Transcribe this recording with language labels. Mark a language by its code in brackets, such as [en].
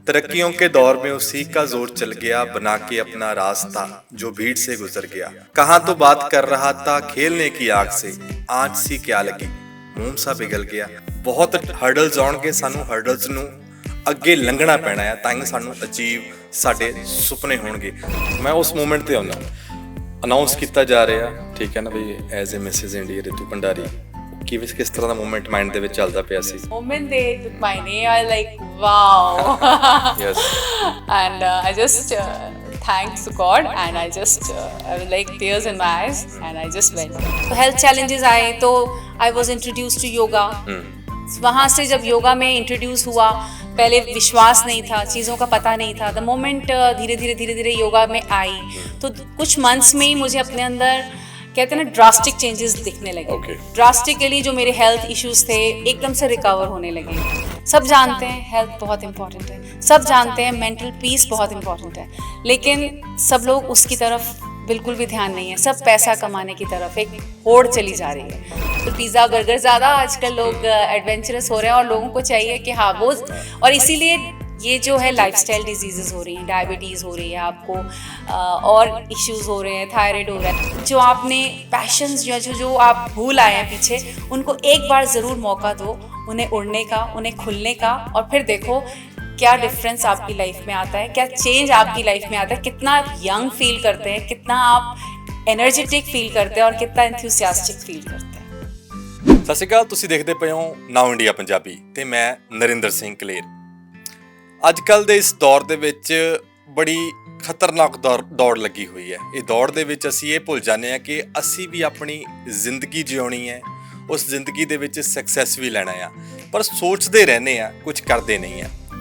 [hi] तरक्कियों के दौर में उसी का जोर चल गया, बना के अपना रास्ता जो भीड़ से गुजर गया। कहाँ तो बात कर रहा था खेलने की आग से, आँच सी क्या लगी, मोम सा पिघल गया। [pa] बहुत हर्डल्स आउणगे, सानू हर्डल्स ਨੂੰ ਅੱਗੇ ਲੰਘਣਾ ਪੈਣਾ ਹੈ ਤਾਂ ਹੀ ਸਾਨੂੰ ਅਚੀਵ ਸਾਡੇ ਸੁਪਨੇ ਹੋਣਗੇ। ਮੈਂ ਉਸ ਮੂਮੈਂਟ ਤੇ ਆਉਂਦਾ, ਅਨਾਉਂਸ ਕੀਤਾ ਜਾ ਰਿਹਾ, ਠੀਕ ਹੈ ਨਾ ਬਈ, as a Mrs India Ritu Bhandari. ਕਿਸ ਤਰ੍ਹਾਂ ਦਾ ਮੂਮੈਂਟ ਮਾਈਂਡ ਦੇ ਵਿੱਚ ਚੱਲਦਾ ਪਿਆ ਸੀ? [en] Moment they took my name, I was like, wow. Yes. And I just thanked to God, and I was like tears in my eyes, and I just went. तो health challenges आए तो I was introduced to yoga. [hi] वहाँ से जब योगा में introduce हुआ, पहले विश्वास नहीं था, चीज़ों का पता नहीं था। द मोमेंट धीरे धीरे योगा में आई तो कुछ मंथ्स में ही मुझे अपने अंदर कहते हैं ना ड्रास्टिक चेंजेस दिखने लगे। ड्रास्टिकली जो मेरे हेल्थ इश्यूज थे एकदम से रिकवर होने लगे। सब जानते हैं हेल्थ बहुत इंपॉर्टेंट है, सब जानते हैं मेंटल पीस बहुत इंपॉर्टेंट है, लेकिन सब लोग उसकी तरफ बिल्कुल भी ध्यान नहीं है। सब पैसा कमाने की तरफ एक होड़ चली जा रही है। तो पिज़्ज़ा बर्गर ज़्यादा आजकल लोग एडवेंचरस हो रहे हैं और लोगों को चाहिए कि हाँ वो, और इसीलिए ये जो है लाइफस्टाइल डिजीज़ेस हो रही हैं, डायबिटीज़ हो रही है आपको, और इश्यूज़ हो रहे हैं, थायराइड हो रहा है। जो आपने पैशंस जो आप भूल आए हैं पीछे, उनको एक बार ज़रूर मौका दो, उन्हें उड़ने का, उन्हें खुलने का, और फिर देखो क्या डिफरेंस आपकी लाइफ में आता है, क्या चेंज आपकी लाइफ में आता है, कितना आप यंग फील करते हैं, कितना आप एनर्जेटिक फील करते हैं और कितना एंथुसियास्टिक फील करते हैं। [pa] ਸਤਿ ਸ਼੍ਰੀ ਅਕਾਲ, ਤੁਸੀਂ ਦੇਖਦੇ ਪਏ ਹੋ ਨਾਓ ਇੰਡੀਆ ਪੰਜਾਬੀ ਤੇ ਮੈਂ ਨਰਿੰਦਰ ਸਿੰਘ ਕਲੇਰ। ਅੱਜ ਕੱਲ੍ਹ ਦੇ ਇਸ ਦੌਰ ਦੇ ਵਿੱਚ ਬੜੀ ਖਤਰਨਾਕ ਦੌੜ ਲੱਗੀ ਹੋਈ ਹੈ। ਇਹ ਦੌੜ ਦੇ ਵਿੱਚ ਅਸੀਂ ਇਹ ਭੁੱਲ ਜਾਂਦੇ ਹਾਂ ਕਿ ਅਸੀਂ ਵੀ ਆਪਣੀ ਜ਼ਿੰਦਗੀ ਜਿਉਣੀ ਹੈ, ਉਸ ਜ਼ਿੰਦਗੀ ਦੇ ਵਿੱਚ ਸਕਸੈਸ ਵੀ ਲੈਣਾ ਆ, ਪਰ ਸੋਚਦੇ ਰਹਿੰਦੇ ਆ, ਕੁਝ ਕਰਦੇ ਨਹੀਂ ਆ।